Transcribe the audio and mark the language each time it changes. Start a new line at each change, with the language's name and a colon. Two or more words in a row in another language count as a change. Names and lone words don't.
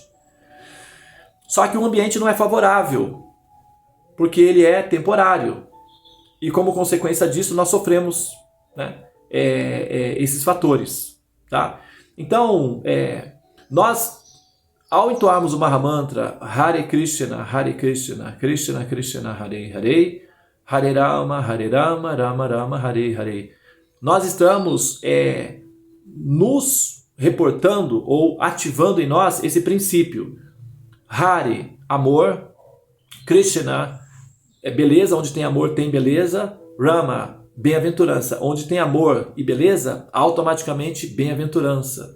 Portuguese: Só que o ambiente não é favorável, porque ele é temporário, e como consequência disso nós sofremos, né, esses fatores, tá? Então, nós, ao entoarmos o Mahamantra
Sanskrit: Hare Krishna, Krishna Krishna, Hare Hare, Hare Rama, Rama Rama, Hare Hare,
Portuguese: nós estamos nos reportando ou ativando em nós esse princípio. Hare, amor. Krishna, beleza, onde tem amor tem beleza. Rama, bem-aventurança. Onde tem amor e beleza, automaticamente bem-aventurança.